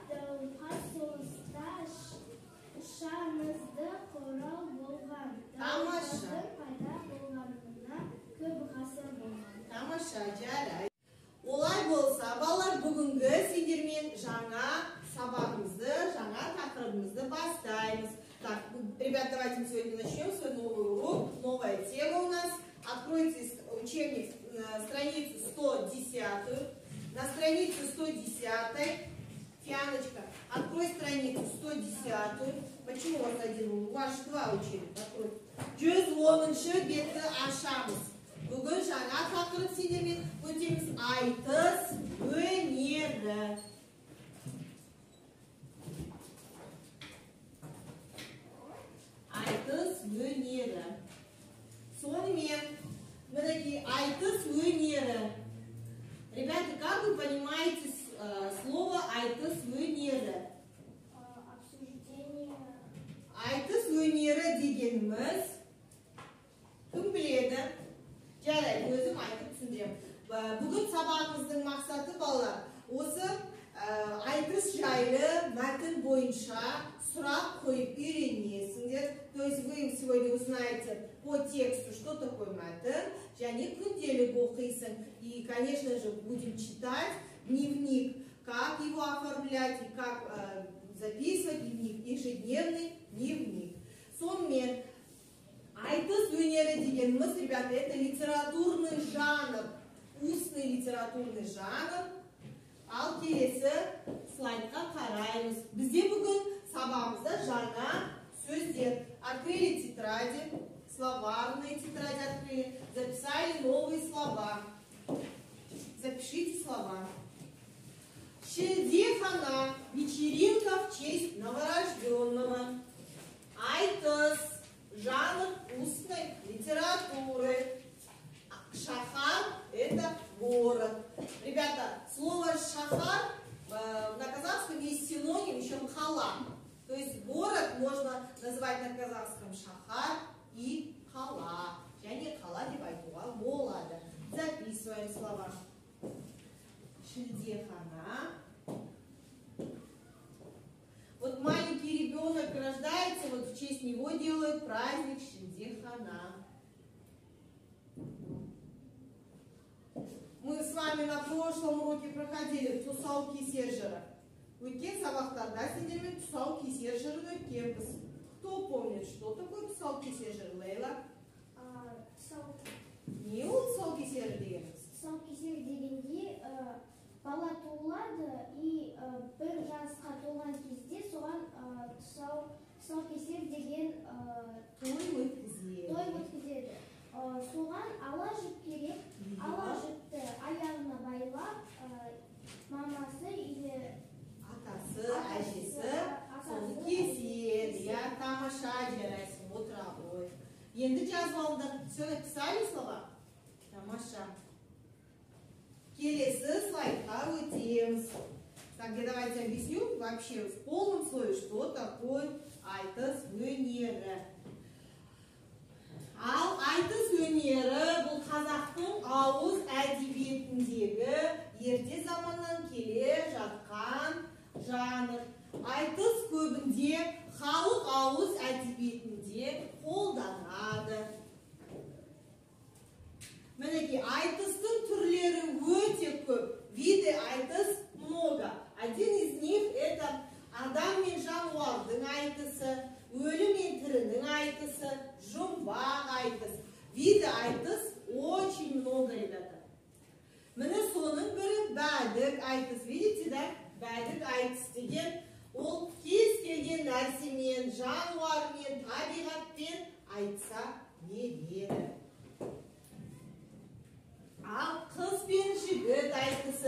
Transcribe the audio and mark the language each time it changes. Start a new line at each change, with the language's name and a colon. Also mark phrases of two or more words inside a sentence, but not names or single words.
Kazakh: Дауылпаз соғыста шаңызды құрал болған. Дауылпаздың пайда болғанына көп ғасыр болған. Тамаша, жарай. Олай болса, балалар, бүгінгі сендермен жаңа сабағымызды, жаңа тақырыбымызды бастаймыз.
Russian: Так, ребят, давайте мы сегодня начнем свой новый урок. Новая тема у нас. Откройте учебник, страницу 110. На страницу 110, Фианочка, открой страницу 110. Почему у вас один? У вас же два учебника. Открой.
Kazakh: 110-шы бетті ашамыз. Бүгін жаңа тақырып сендермен өтеміз. Айтыс өнері. Айтыс өнері. Сонымен, мінекей айтыс өнері.
Russian: Ребята, как вы понимаете слово
Kazakh: айтыс өнері?
Russian: Обсуждение.
Kazakh: Айтыс өнері дегеніміз кім біледі? Жарайды, өзім айтып түсіндірем. Бүгін сабағымыздың мақсаты, балалар, осы айтыс жайлы мәтін бойынша сұрақ қойып үйренесіңдер.
Russian: То есть вы сегодня узнаете по тексту, что такое мәтін,
Kazakh: және күнделік оқисың.
Russian: И, конечно же, будем читать дневник как его оформлять и как записывать в ежедневный дневник.
Kazakh: Сонмен айтыс өнері дегеніміз,
Russian: ребята, это литературный жанр, устный литературный жанр.
Kazakh: Ал келесі слайдқа қараймыз. Бізде бүгін сабағымызда жаңа сөздер.
Russian: Открыли тетради, словарные тетради открыли, записали новые слова. Запишите слова. Шілдехана, вечеринка в честь новорожденного. Айтыс, жанр устной литературы. Шахар – это город. Ребята, слово шахар на казахском есть синоним еще мхала. То есть город можно назвать на казахском шахар и хала.
Kazakh: Және хала деп айтуға болады.
Russian: Записываем слова. Шілдехана. Вот маленький ребенок рождается, вот в честь него делают праздник Шілдехана. Мы с вами на прошлом уроке проходили
Kazakh: тұсау кесержері. Өткен сабақтарда сендермен тұсау кесержерін өткенбіз.
Russian: Кто помнит, что такое
Kazakh: тұсау кесержері,
Russian: Лейла?
Kazakh: Не ол тұсау кесері дегеніміз? Тұсау кесері дегенде бала туылады и бір жасқа толған кезде соған тұсау кесер деген той өткізеді. Соған ала жіп керек, ала жіпті аяғына байлап, мамасы или атасы, әжесі соны кеседі. Я тамаша жарайсың, отыра ғой. Енді жазып алдық.
Russian: Все написали слова?
Kazakh: Тамаша. Келесі слайдқа өтеміз.
Russian: Так, давайте объясню вообще в полном слое, что такое
Kazakh: айтыс өнері. Ал айтыс өнері бұл қазақтың ауыз әдебиетіндегі ерте заманнан келе жатқан жанр. Айтыс көбінде халық ауыз әдебиетінде қолданады. Мінекей, айтыстың түрлері өте көп.
Russian: Виды айтыс много. Один из них это
Kazakh: адам мен жануардың айтысы, өлі мен тірінің айтысы, жұмбақ айтыс.
Russian: Виды айтыс очень много, ребята.
Kazakh: Міне соның бірі бәдік айтыс.
Russian: Видите, да?
Kazakh: Бәдік айтыс деген ол кез келген нәрсемен, жануармен, табиғатпен айтса береді. Ал қыз бен жігіт айтысы.